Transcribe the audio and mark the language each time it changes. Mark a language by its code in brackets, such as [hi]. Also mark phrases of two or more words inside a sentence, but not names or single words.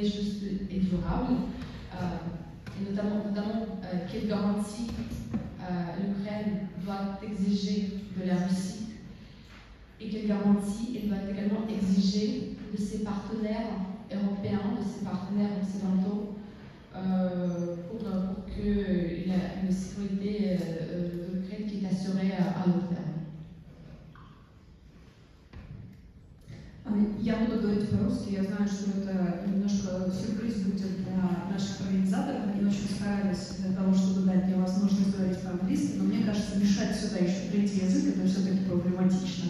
[fr] juste et durable, et notamment quelles garanties l'Ukraine doit exiger de la Russie et quelles garanties elle doit également exiger de ses partenaires européens, de ses partenaires occidentaux, pour qu'il y ait une sécurité de l'Ukraine qui est assurée à long terme. [ru] Я буду говорить по-русски. Я знаю, что это немножко сюрприз будет для наших организаторов. Они очень старались для того, чтобы дать мне возможность говорить по-английски, но мне кажется, мешать сюда еще третий язык, это все-таки проблематично.